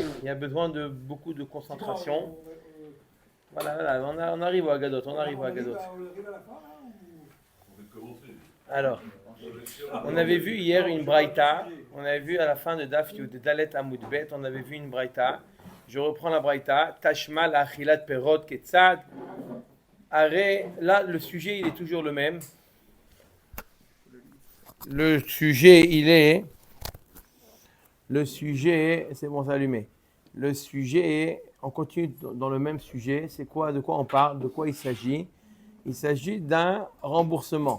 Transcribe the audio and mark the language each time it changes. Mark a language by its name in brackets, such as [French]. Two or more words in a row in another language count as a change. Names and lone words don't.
[French] Il y a besoin de beaucoup de concentration. Voilà, on arrive au Agadot, Alors, on avait vu hier une braïta, on avait vu à la fin de [Hebrew] דף יוד דלת עמוד בית, [French] on avait vu une braïta. Je reprends la braïta. [Aramaic] תא שמע לאכילת פירות כיצד. [French] Arrêt, là, le sujet, il est toujours le même. Le sujet, c'est bon, c'est allumé. Le sujet, on continue dans le même sujet. C'est quoi, de quoi on parle, de quoi il s'agit? Il s'agit d'un remboursement.